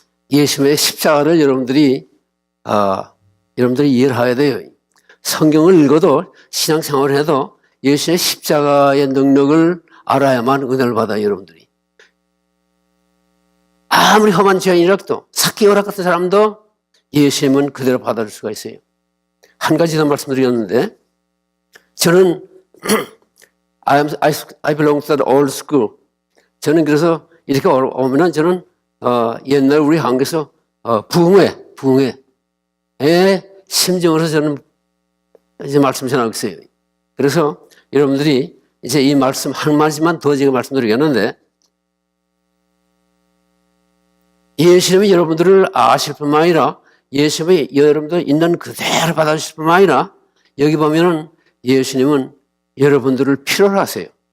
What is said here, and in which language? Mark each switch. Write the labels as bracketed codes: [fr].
[ko] 예수님의 십자가를 여러분들이 이해를 해야 돼요. 성경을 읽어도 신앙생활을 해도 예수의 십자가의 능력을 알아야만 은혜를 받아요, 여러분들이. 아무리 험한 죄인이라도 사기오라 같은 사람도 예수님은 그대로 받아줄 수가 있어요. 한 가지 더 말씀드렸는데 저는 [en] I belong to the old school. [ko] 저는 그래서 이렇게 오면은 저는 옛날 우리 한국에서 부흥회의 심정으로 저는 이제 말씀 전하고 있어요. 그래서 여러분들이 이제 이 말씀 한 마디만 더 제가 말씀드리겠는데 예수님이 여러분들을 아실 뿐만 아니라 예수님이 여러분들 있는 그대로 받아주실 뿐만 아니라 여기 보면은 예수님은 여러분들을 필요로 하세요.